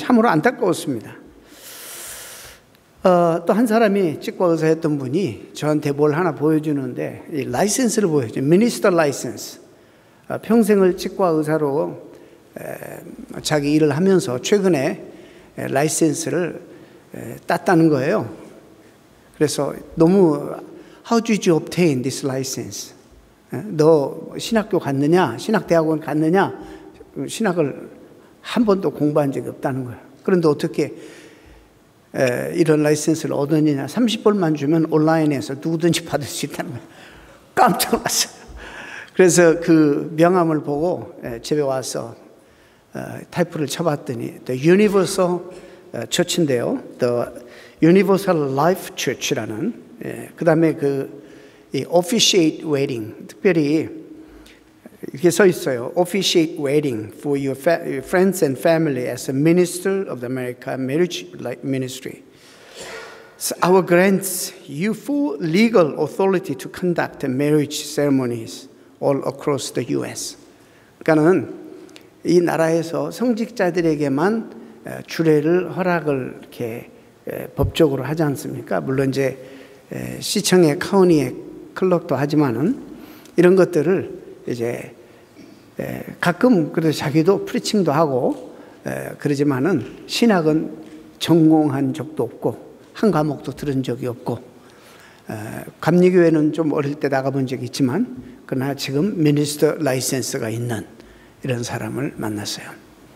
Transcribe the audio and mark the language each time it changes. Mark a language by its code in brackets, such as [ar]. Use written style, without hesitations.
[ko] 참으로 안타까웠습니다. 또 한 사람이 치과 의사였던 분이 저한테 뭘 하나 보여주는데, 이 라이센스를 보여줘요. 미니스터 라이센스. 평생을 치과 의사로 자기 일을 하면서 최근에 라이센스를 땄다는 거예요. 그래서 너무 [en] How did you obtain this license? [ko] 너 신학교 갔느냐? 신학대학원 갔느냐? 신학을 한 번도 공부한 적이 없다는 거예요. 그런데 어떻게 이런 라이센스를 얻었느냐? 30불만 주면 온라인에서 누구든지 받을 수 있다는 거예요. 깜짝 놀랐어요. 그래서 그 명함을 보고 집에 와서 타이프를 쳐봤더니 The Universal 처치인데요. The Universal Life Church라는, 그 다음에 이 [en] officiate wedding, [ko] 특별히 이렇게 써 있어요. [en] Officiate wedding for your friends and family as a minister of the American Marriage Ministry. So our grants you full legal authority to conduct marriage ceremonies all across the U.S. [ko] 그러니까는 이 나라에서 성직자들에게만 주례를 허락을 이렇게 법적으로 하지 않습니까? 물론 이제 시청의 카운티의 클럭도 하지만은 이런 것들을 이제 가끔 그래도 자기도 프리칭도 하고 그러지만은 신학은 전공한 적도 없고 한 과목도 들은 적이 없고 감리교회는 좀 어릴 때 나가본 적이 있지만 그러나 지금 미니스터 라이센스가 있는 이런 사람을 만났어요.